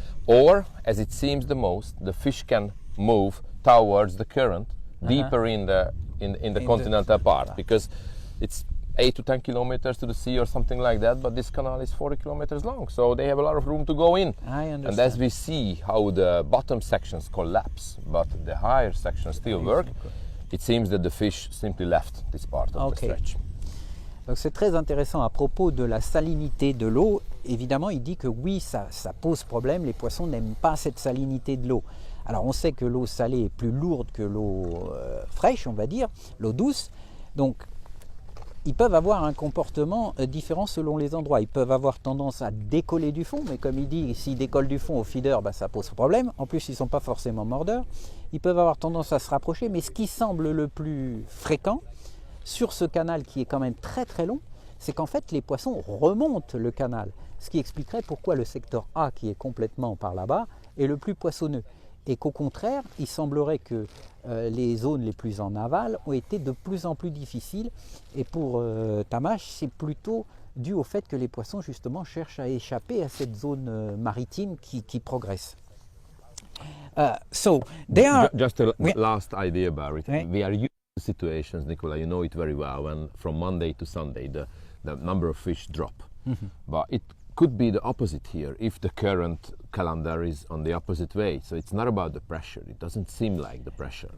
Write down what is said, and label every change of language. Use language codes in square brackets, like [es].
[en] Or, as it seems the most, the fish can move towards the current, deeper in the continental part, because it's 8 to 10 kilometers to the sea or something like that, but this canal is 40 kilometers long, so they have a lot of room to go in. I understand. And as we see how the bottom sections collapse, but the higher sections still work, it seems that the fish simply left this part of the stretch. [fr] Donc c'est très intéressant à propos de la salinité de l'eau. Évidemment, il dit que oui, ça pose problème, les poissons n'aiment pas cette salinité de l'eau. Alors on sait que l'eau salée est plus lourde que l'eau fraîche, on va dire, l'eau douce. Donc ils peuvent avoir un comportement différent selon les endroits. Ils peuvent avoir tendance à décoller du fond, mais comme il dit, s'ils décollent du fond au feeder, ça pose problème. En plus, ils ne sont pas forcément mordeurs. Ils peuvent avoir tendance à se rapprocher, mais ce qui semble le plus fréquent sur ce canal qui est quand même très très long, c'est qu'en fait les poissons remontent le canal. Ce qui expliquerait pourquoi le secteur A, qui est complètement par là-bas, est le plus poissonneux. Et qu'au contraire, il semblerait que les zones les plus en aval ont été de plus en plus difficiles. Et pour Tamas, c'est plutôt dû au fait que les poissons justement cherchent à échapper à cette zone maritime qui progresse. [en] So there are just a last idea about it. We are used to situations, Nicola, you know it very well, when from Monday to Sunday the number of fish drop. But it could be the opposite here if the current calendar is on the opposite way. So it's not about the pressure. It doesn't seem like the pressure.